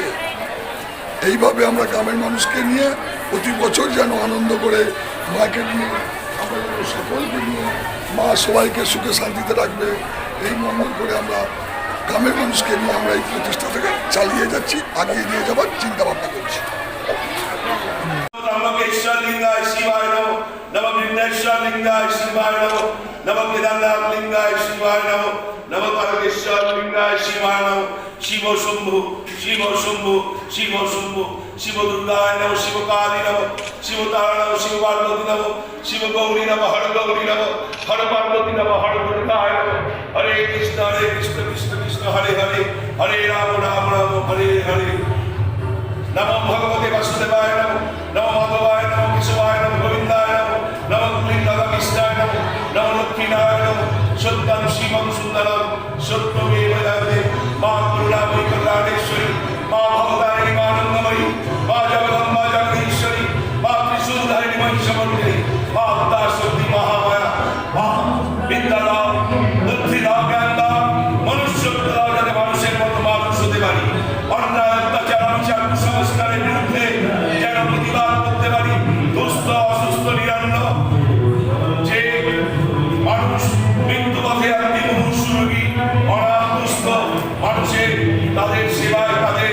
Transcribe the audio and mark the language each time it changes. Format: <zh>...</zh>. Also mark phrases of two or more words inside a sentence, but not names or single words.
<bn>এইভাবে আমরা গ্রামের মানুষকে নিয়ে প্রতি বছর যেন আনন্দ করে মাকে নিয়ে, আমরা সকলকে নিয়ে মা সবাইকে সুখে শান্তিতে রাখবে এই মঙ্গল করে আমরা গ্রামের মানুষকে নিয়ে আমরা এই প্রতিষ্ঠা থেকে চালিয়ে যাচ্ছি, আগিয়ে নিয়ে যাবার চিন্তা ভাবনা করছি।</bn> <sa>परमेश्वर लिंगाय शिवाय नमो नमो केदारनाथ लिंगाय शिवाय नमो नमो परमेश्वर लिंगाय शिवाय नमो शिव शंभु शिव शंभु शिव शंभु शिव दुर्गाय नमो शिव काली नमो शिव तारा नमो शिव पार्वती नमो शिव गौरी नमो हर गौरी नमो हर पार्वती नमो हर दुर्गाय नमो हरे कृष्ण कृष्ण कृष्ण हरे हरे हरे राम राम राम हरे हरे नमो भगवते वासुदेवाय नमो नमो माधवाय नमो केशवाय नमो गोविंदाय नमो नमो कृष्णाय नमो नमो लक्ष्मीनाय नमो सत्यं शिवं सुंदरं सत्यमेव जयते मा करुणामयी कल्याणेश्वरी मा भवतारिणी मा आनन्दमयी मा जगदम्बा जगदीश्वरी मा त्रिशूलधारिणी महिषमर्दिनी मा शक्ति महामाया मा विद्यादा बुद्धिदा ज्ञानदा मनुष्यत्वदा</sa> <bn>যাতে মানুষের মতো মানুষ হতে পারি অন্যায় অত্যাচার বিচার কুসংস্কারের বিরুদ্ধে যেন প্রতিবাদ করতে পারি দুস্থ অসুস্থ নিরন্ন যে মানুষ মৃত্যুপথে একটি মুমূর্ষু রোগী অনাথ দুস্থ মানুষের তাদের সেবায় তাদের</bn>